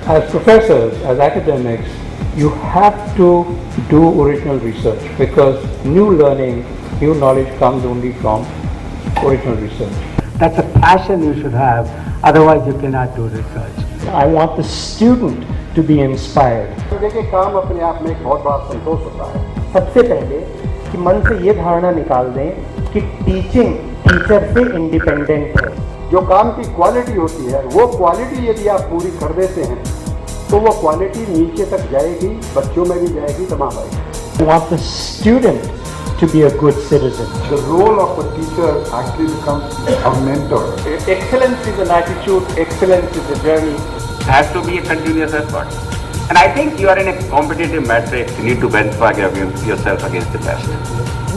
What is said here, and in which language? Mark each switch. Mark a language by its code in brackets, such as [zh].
[en] As professors, as academics, you have to do original research because new learning, new knowledge comes only from original research. That's a passion you should have, otherwise you cannot do research. I want the student to be inspired. [hi] देखिए काम अपने आप में एक बहुत बड़ा संतोष होता है. सबसे पहले कि मन से ये धारणा निकाल दें कि टीचिंग टीचर से इंडिपेंडेंट है. जो काम की क्वालिटी होती है वो क्वालिटी यदि आप पूरी कर देते हैं तो वो क्वालिटी नीचे तक जाएगी, बच्चों में भी जाएगी, तमाम आएगी. [en] I want the student to be a good citizen. The role of a teacher actually becomes a mentor. Excellence is an attitude, excellence is a journey. It has to be a continuous effort. And I think you are in a competitive matrix. You need to benchmark yourself against the best.